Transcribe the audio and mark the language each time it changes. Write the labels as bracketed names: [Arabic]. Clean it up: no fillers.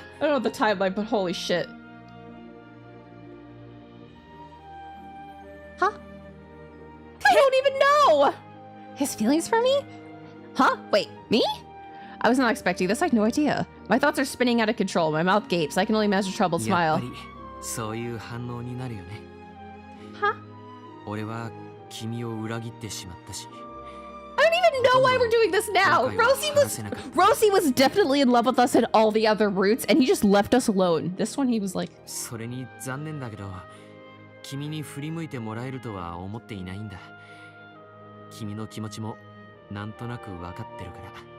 [English] I don't know the timeline, but holy shit. Huh? I don't even know! His feelings for me? Huh? Wait, me? I was not expecting this. I had no idea. My thoughts are spinning out of control. My mouth gapes. I can only imagine a troubled smile. [Japanese] そういう反応になるよね。 Huh? 俺は君を裏切ってしまったし。 [English] I don't even know why we're doing this now. Rosie was definitely in love with us in all the other routes, and he just left us alone. This one, he was like. [Japanese] それに残念だけど、君に振り向いてもらえるとは思っていないんだ。君の気持ちもなんとなく分かってるから。